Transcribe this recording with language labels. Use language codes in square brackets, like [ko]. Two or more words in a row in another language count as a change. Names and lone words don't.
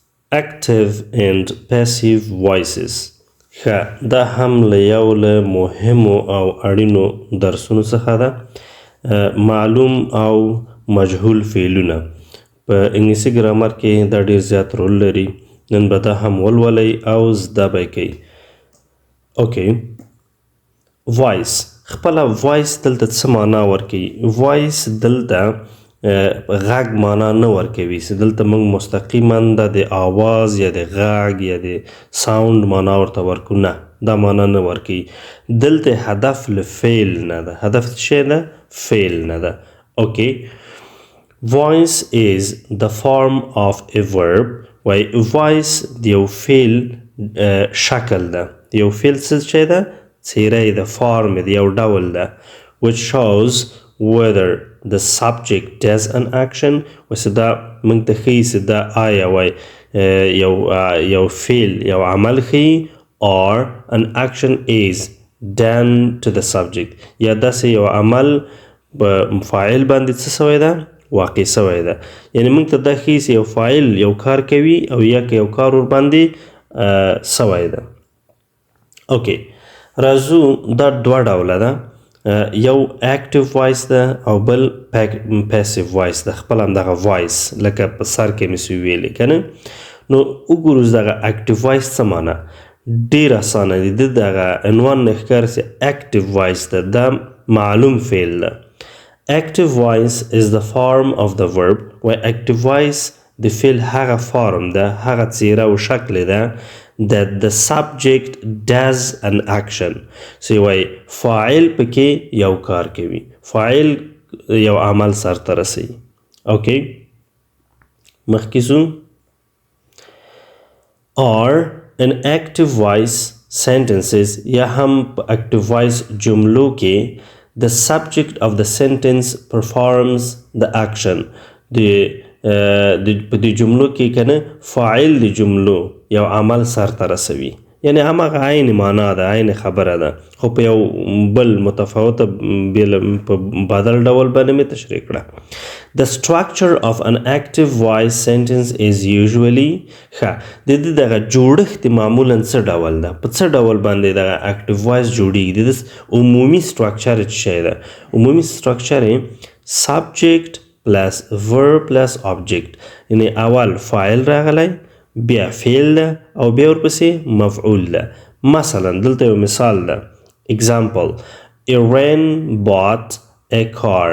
[en] active and passive voices. [ps] دا هم له یو له مهمو او اړینو درسونو څخه ده. معلوم او مجهول فعلونه په انګلیسي ګرامر کې دا ډیر زیات رول لري. نن به دا هم ولولئ او زده به یې کوئ. اوکې، وایس خپله وایس دلته څه معنا ورکوي؟ وایس دلته غږ معنا نه ورکوي چې دلته موږ مستقیما د آواز یا د غږ یا د ساوند معنا ورته ورکو. نه، دا معنا نه ورکوي. دلته هدف له فعل نه ده. هدف څه نه؟ فعل نه ده. اوکې، [en] voice is the form of a verb. [ps] وای voice د یو فعل شکل ده. د یو فعل څه شی ده؟ څیره ده، فارم ده، یو ډول ده. [en] which shows whether the subject does an action. [ps] وسه دا موږ ته ښیي چې دا آیا وای یو فعل یو عمل ښیي [en] or an action is done to the subject. [ps] یا داسې یو عمل په فاعل باندې څه سوی ده؟ واقع سوی ده. یعنی موږ ته دا ښیي چې یو فاعل یو کار کوي او یا که یو کار ورباندې سوی ده. اوکې، راځو دا دوه ډوله ده. یو [en] active voice [ps] ده او بل [en] passive voice [ps] ده. خپل همدغه وایس لکه په سر کې مې سوی ویلې که نه. نو وګورو دغه [en] active voice [ps] څه معنا؟ ډېر اسانه دی. د دغه عنوان نه ښکاري چې [en] active voice [ps] ده. دا معلوم فعل ده. [en] Active voice is the form of the verb. [ps] و [en] active voice [ps] د فعل هغه فارم ده، هغه څیره او شکل ده [en] that the subject does an action. [ps] so وای فاعل پکې یو کار کوي، فاعل یو عمل سرته رسوي. اوکې، مخکې ځو. [en] or in active voice sentences [ps] یا هم په [en] active voice [ps] جملو کې [en] the subject of the sentence performs the action. [ps] په دې جملو کې کنه فاعل د جملو یو عمل سرته رسوي. یعنی هماغه عین معنا ده، عین خبره ده، خو په یو بل متفاوته په بدل ډول باندې مې تشریح کړه. [en] The structure of an active voice sentence is usually [ps] د دې دغه جوړښت معمولا څه ډول ده؟ په څه ډول باندې دغه [en] active voice [ps] جوړیږي؟ د عمومي سټرکچر څه شی ده؟ عمومي سټرکچر [en] subject plus verb plus object. [ps] یعنی اول فاعل راغلی، بیا فعل ده او بیا ورپسې مفعول ده. مثلا دلته یو مثال ده. [en] example Irene bought a car.